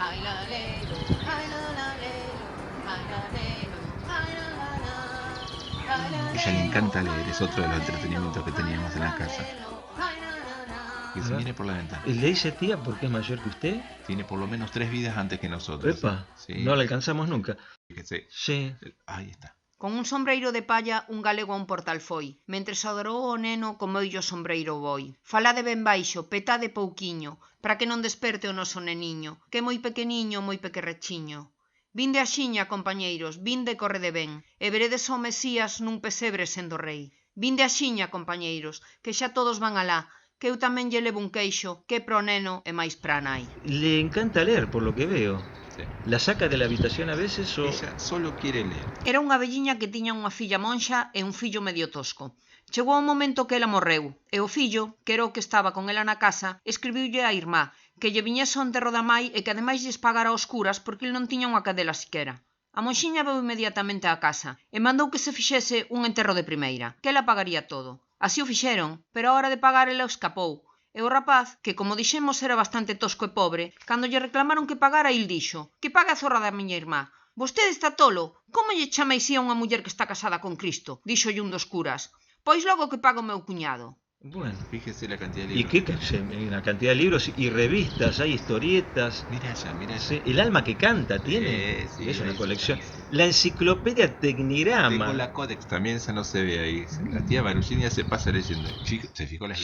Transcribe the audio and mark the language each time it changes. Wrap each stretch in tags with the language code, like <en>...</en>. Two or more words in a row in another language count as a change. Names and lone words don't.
<es>Ella le encanta leer, es otro de los entretenimientos que teníamos en la casa. Que se viene por la ventana. ¿Le dice tía porque es mayor que usted? Tiene por lo menos 3 vidas antes que nosotros. Epa, Sí. no la alcanzamos nunca. Fíjese. Sí. Ahí está.</es> <gl>Con un sombreiro de palla un galego a un portal foi. Mentres adorou o neno comoillo o sombreiro boi. Falade ben baixo, petade pouquiño, para que non desperte o noso neniño, que é moi pequeniño, moi pequerrechiño. Vinde a xiña, compañeiros, vinde correde ben, e veredes ao Mesías nun pesebre sendo rei. Vinde a xiña, compañeiros, que xa todos van alá, que eu tamén lle levo un queixo, que pro neno e máis pra nai.</gl> <es>Le encanta leer, por lo que veo. Sí. ¿La saca de la habitación a veces o...? Ella solo quiere leer.</es> <gl>Era unha velliña que tiña unha filla monxa e un fillo medio tosco. Chegou o momento que ela morreu, e o fillo, que era o que estaba con ela na casa, escribiulle á irmá, que lle viñese ao enterro da mai e que ademais lles pagara aos curas porque el non tiña unha cadela siquera. A monxiña veu inmediatamente á casa e mandou que se fixese un enterro de primeira, que ela pagaría todo. Así o fixeron, pero a hora de pagar ela escapou. E o rapaz, que como dixemos era bastante tosco e pobre, cando lle reclamaron que pagara, il dixo: que pague a zorra da miña irmá. Vostede está tolo, como lle chama así a unha muller que está casada con Cristo? Díxolle un dos curas. Pois logo que paga o meu cuñado.</gl> <es>Bueno. Fíjese la cantidad de ¿Y libros. qué? Una cantidad de libros y revistas, hay historietas. Mira allá, mira allá. Sí, el alma que canta tiene. Sí, es una eso. colección. La enciclopedia Tecnigrama. Tengo la Codex también, esa no se ve ahí. La tía Marusinia se pasa leyendo. Chico, se fijó las</es>